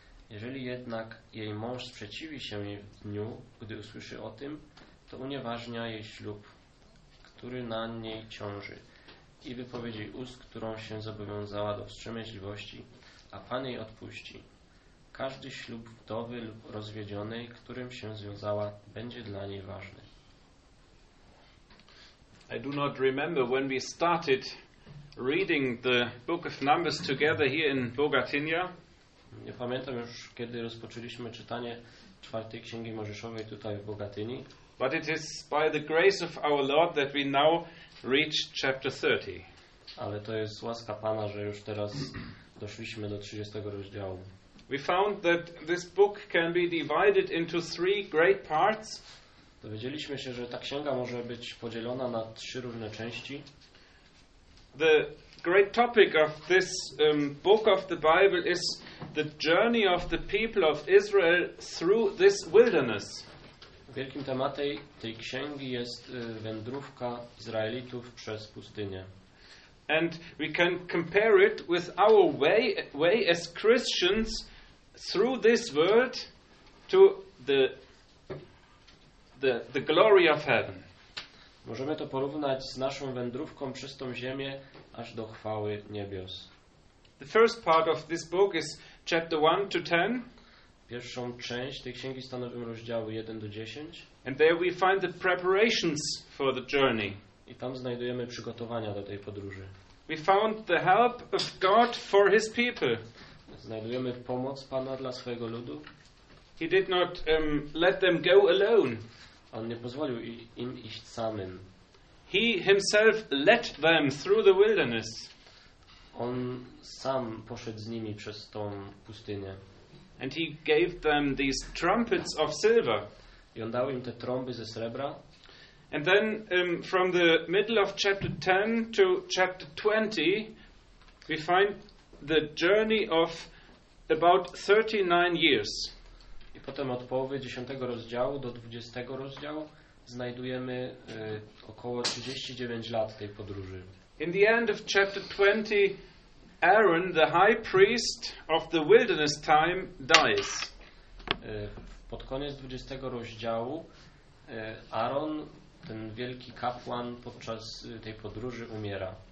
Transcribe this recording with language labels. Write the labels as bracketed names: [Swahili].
[Polish] Jeżeli jednak jej mąż sprzeciwi się jej w dniu, gdy usłyszy o tym, to unieważnia jej ślub, który na niej ciąży, i wypowiedzi ust, którą się zobowiązała do wstrzemięźliwości, a Pan jej odpuści. Każdy ślub wdowy lub rozwiedzionej, którym się związała, będzie dla niej ważny. [English] I do not remember when we started reading the book of Numbers together here in Bogatynia. [Polish] Nie pamiętam już, kiedy rozpoczęliśmy czytanie czwartej księgi Mojżeszowej tutaj w Bogatyni. [English] But it is by the grace of our Lord that we now reach chapter 30. [Polish] Ale to jest łaska Pana, że już teraz doszliśmy do 30 rozdziału. [English] We found that this book can be divided into three great parts. [Polish] Dowiedzieliśmy się, że ta księga może być podzielona na trzy różne części. [English] The great topic of this book of the Bible is the journey of the people of Israel through this wilderness. [Polish] Wielkim tematem tej księgi jest wędrówka Izraelitów przez pustynię. [English] And we can compare it with our way as Christians through this world to the glory of heaven. [Polish] Możemy to porównać z naszą wędrówką przez tą ziemię aż do chwały niebios. [English] The first part of this book is chapter 1-10. [Polish] Pierwszą część tej księgi stanowią rozdziały 1-10. [English] And there we find the preparations for the journey. [Polish] I tam znajdujemy przygotowania do tej podróży. [English] We found the help of God for his people. [Polish] Znajdujemy pomoc Pana dla swojego ludu. [English] He did not let them go alone. [Polish] On nie pozwolił im iść samym. [English] He himself led them through the wilderness. [Polish] On sam poszedł z nimi przez tą pustynię. [English] And he gave them these trumpets of silver. [Polish] I on dał im te trąby ze srebra. [English] And then from the middle of chapter 10 to chapter 20 we find the journey of about 39 years. [Polish] I potem od połowy 10 rozdziału do 20 rozdziału znajdujemy około 39 lat tej podróży. [English] In the end of chapter 20 Aaron, the high priest of the wilderness time, dies. [Polish] Pod koniec 20 rozdziału Aaron, ten wielki kapłan podczas tej podróży, umiera.